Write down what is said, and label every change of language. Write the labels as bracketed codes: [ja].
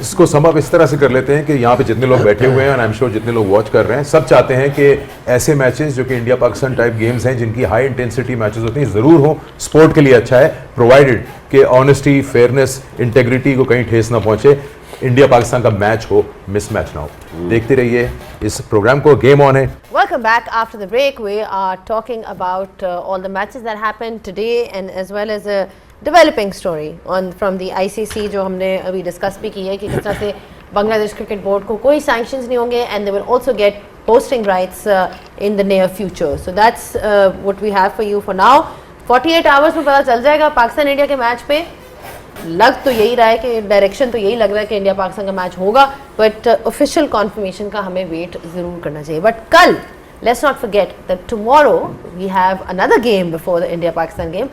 [hi] इसको sum up इस तरह से कर लेते हैं कि यहाँ पे जितने लोग बैठे हुए हैं और आई एम श्योर जितने लोग वॉच कर रहे हैं, सब चाहते हैं कि ऐसे मैचेस जो कि इंडिया पाकिस्तान टाइप गेम्स हैं, जिनकी हाई इंटेंसिटी मैचेस होती हैं, जरूर हो। स्पोर्ट के लिए अच्छा है, प्रोवाइडेड कि ऑनेस्टी, फेयरनेस, इंटेग्रिटी को कहीं ठेस ना पहुंचे। इंडिया पाकिस्तान का मैच हो, मिस मैच ना हो। देखते रहिए इस प्रोग्राम को। गेम ऑन है। [en] Welcome back after the break. We are talking about all the matches that happened today and as well as a developing story from the ICC [hi] जो हमने अभी डिस्कस भी की है कि किस तरह से बांग्लादेश क्रिकेट बोर्ड को कोई [en] sanctions [hi] नहीं होंगे [en] and they will also get hosting rights in the near future. So that's what we have for you for now. [hi] 48 hours में पता चल जाएगा पाकिस्तान इंडिया के मैच पे। लग तो यही रहा है कि डायरेक्शन तो यही लग रहा है कि इंडिया पाकिस्तान का मैच होगा, बट ऑफिशियल कॉन्फर्मेशन का हमें वेट जरूर करना चाहिए। [en] But कल let's not forget that tomorrow we have another game before the India Pakistan game.